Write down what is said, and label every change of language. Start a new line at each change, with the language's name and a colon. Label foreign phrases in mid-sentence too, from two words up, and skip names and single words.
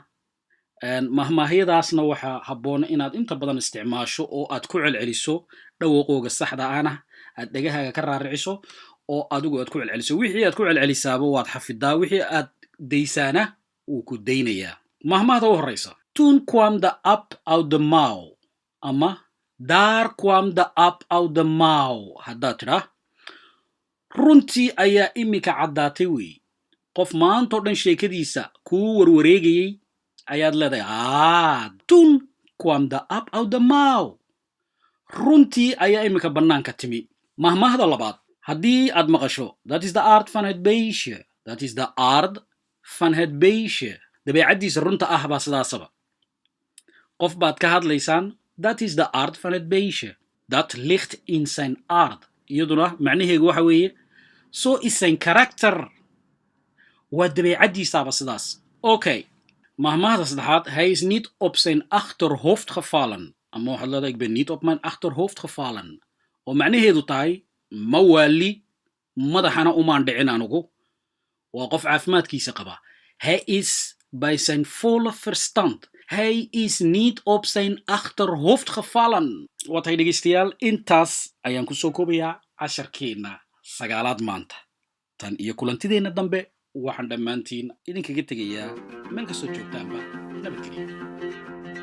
Somali: Maahmaahyadaasna waxaa habboon inaad inta badan isticmaasho oo aad ku celceliso dhawaqooga saxda ahna aad dhagahaaga ka raariciso oo adigu aad ku celceliso. Wixii aad ku celcelisaaba waad xafidaa, wixii aad daysaana wuu ku daynayaa. Maahmaahda u horeysa.
Dutch: Toen kwam de app uit de mouw. Ama daar kwam de app uit de mouw.
Somali: Haddaad tidhaa runtii ayaa imika caddaatay wey. Qof maantoo dhan sheekadiisa kuu warwareegayay ayaad leedahay
Dutch: toen kwam de app uit de mouw.
Somali: Runtii ayaa imika bannaanka timi. Mahmaahda labaad. Haddii aad maqasho
Dutch: dat is de aard van het beestje. Dat is de aard van het beestje.
Somali: Dabeecaddiisa runta ah baa sidaasaba. Qof baad ka hadlaysaan.
Dutch: Dat is de aard van het beestje. Dat ligt in zijn aard.
Somali: Iyaduna macnaheegu waxa weeye
Dutch: zo is zijn karakter.
Somali: Waa dabeecaddiisaaba sidaas. Okay. Mahmaahda saddexaad.
Dutch: Hij is niet op zijn achterhoofd gevallen.
Somali: Ama waxaad leedahay
Dutch: ik ben niet op mijn achterhoofd gevallen.
Somali: Oo macnaheedu tahay ma waali madaxana umaan dhicin anugu. Waa qof caafimaadkiisa qaba.
Dutch: Hij is bij zijn volle verstand. Hij is niet op zijn achterhoofd gevallen.
Somali: Wat hay dhegeystayaal, intaas ayaan kusoo koobayaa casharkeena 9aad maanta. Tan iyo kulantideena dambe waxaan dhammaantiin idinkaga tegayaa meel kastoo joogtaanba. Nabadgelyo.